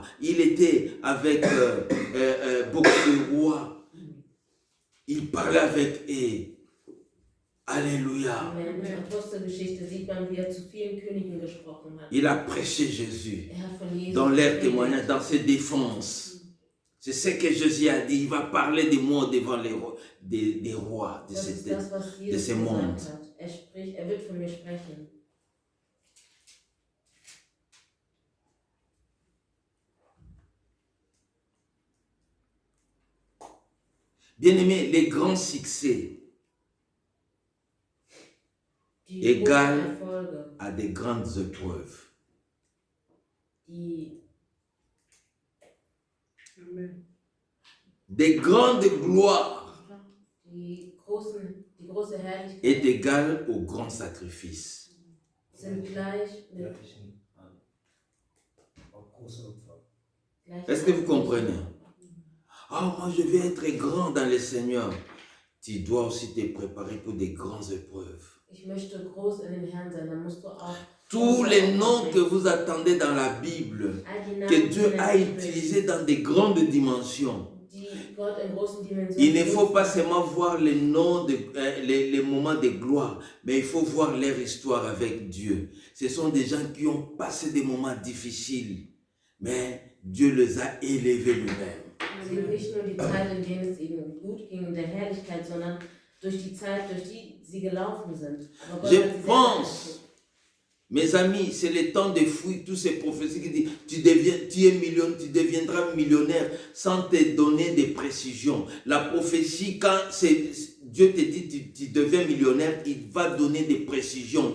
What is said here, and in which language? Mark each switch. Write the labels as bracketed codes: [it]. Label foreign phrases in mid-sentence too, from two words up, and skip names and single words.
[fr] Il était avec beaucoup de rois. Il parlait avec eux. Alléluia. [de] In der Apostelgeschichte sieht man, wie er zu vielen Königen gesprochen hat. [fr] Il a prêché Jésus [de] Er hat von Jesus [fr] dans leur [de] geredet. [fr] témoignage, dans ses défenses. C'est ce que Jésus a dit. Il va parler de moi devant les rois, des rois de [de] Das ist [fr] cette [de] das, was [fr] de Jesus ce monde. [de] gesagt hat. Er wird von mir sprechen. [fr] Bien-aimés, les grands succès [de] Die Egal. großen Erfolge, [fr] à des grandes épreuves. [de] die [fr] Des grandes gloires [de] die große Herrlichkeit [fr] est égale aux grands sacrifices. [de] sind gleich mit [fr] Est-ce que vous comprenez? Ah, moi je vais être grand dans le Seigneur. Tu dois aussi te préparer pour des grandes épreuves. [de] Ich möchte groß in den Herrn sein, dann musst du auch [fr] Tous les noms que vous attendez dans la Bible, [de] all die Namen, [fr] que [de] die [fr] Dieu [de] in der [fr] a [de] Bibel [fr] utilisés dans des grandes dimensions. [de] die Gott in großen Dimensionen [fr] Il ne faut [de] benutzt [fr] pas [de] hat. [fr] seulement voir les noms, les moments de gloire, mais il faut voir leur histoire avec Dieu. Ce sont des gens qui ont passé des moments difficiles, mais Dieu les a élevés lui-même. [de] Sie sehen nicht nur die Zeit, in denen es ihnen gut ging in der Herrlichkeit, sondern durch die Zeit, durch die sie gelaufen sind. Aber Gott [fr] Je [de] hat sie sehr [fr] pense, mes amis, c'est le temps de fuir toutes ces prophéties qui disent tu deviendras millionnaire sans te donner des précisions. La prophétie, quand Dieu te dit tu deviens millionnaire, il va donner des précisions.